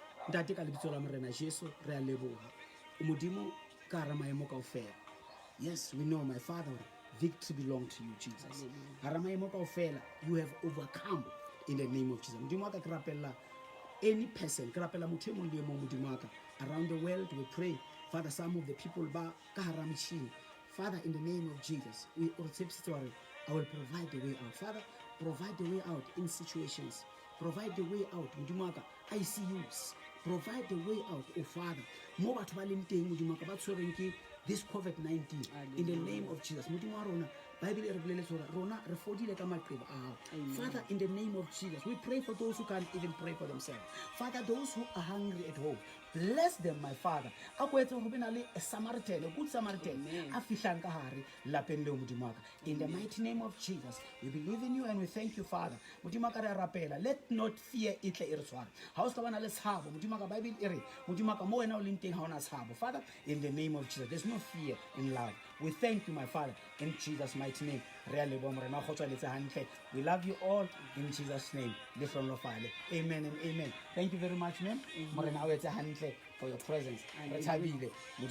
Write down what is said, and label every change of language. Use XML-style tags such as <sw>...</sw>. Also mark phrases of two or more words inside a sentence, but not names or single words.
<en>Yes, we know, my Father, victory belongs to you, Jesus. You have overcome in the name of Jesus. Any person around the world, we pray Father, some of the people</en> <st>ba ka hara metjhini.</st> <en>Father, in the name of Jesus, we I will provide the way out. Father, provide the way out in situations. Provide the way out.</en> <st>Modimo wa ka, ICUs.</st> <en>Provide the way out, oh Father.</en> <st>Mo batho ba leng teng modimo wa ka ba tshwerweng ke</st> <en>this COVID-19. In the name of Jesus.</en> <st>Modimo wa rona, Bible e re boleletse hore rona re fodile ka maqeba ao.</st> <en>Father, in the name of Jesus, we pray for those who can't even pray for themselves. Father, those who are hungry at home, bless them, my Father.</en> <st>A ko etse hore be na le</st> <en>a Samaritan, a good Samaritan,</en> <st>a fihlang ka hare lapeng leo modimo wa ka.</st> <en>In the mighty name of Jesus, we believe in you and we thank you, Father.</en> <st>Modimo wa ka re a rapela,</st> <en>let not fear</en> <st>e tle e re tshware. Ha o ska ba na le tshabo, modimo wa ka Bible e re, modimo wa ka mo wena o leng teng ha ona tshabo.</st> <en>Father, in the name of Jesus, there's no fear in love. We thank you, my Father, in Jesus' mighty name. We love you all in Jesus' name. Amen and amen. Thank you very much, ma'am. For your presence. Amen.</en>